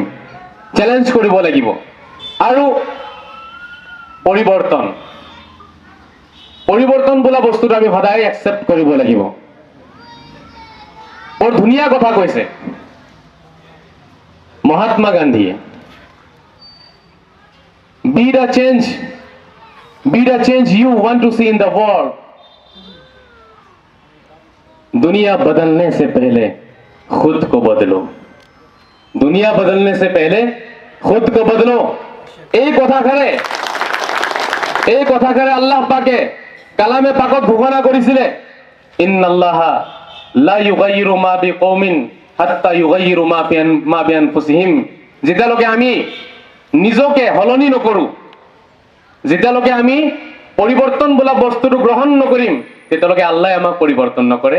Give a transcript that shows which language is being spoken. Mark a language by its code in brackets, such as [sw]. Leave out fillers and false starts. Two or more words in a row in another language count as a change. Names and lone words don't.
[as] চেলেঞ্জ কৰিব লাগিব। আৰু পৰিৱৰ্তন বোলা বস্তুটো আমি সদায় একচেপ্ট কৰিব লাগিব। বৰ ধুনীয়া কথা কৈছে মহাত্মা গান্ধীয়ে, [en] be the change you want to see in the world. [hi] दुनिया बदलने से पहले खुद को बदलो। दुनिया बदलने से पहले खुद को बदलो। [as] এই কথাষাৰে আল্লাহ পাকে কালামে পাকত ঘোষণা কৰিছিলে, [ar] إن الله لا يغير ما بقوم حتى يغيروا ما بأنفسهم. [as] যেতিয়ালৈকে আমি নিজকে সলনি নকৰোঁ, যেতিয়ালৈকে আমি পৰিৱৰ্তন বোলা বস্তুটো গ্ৰহণ নকৰিম, তেতিয়ালৈকে আল্লাহে আমাক পৰিৱৰ্তন নকৰে।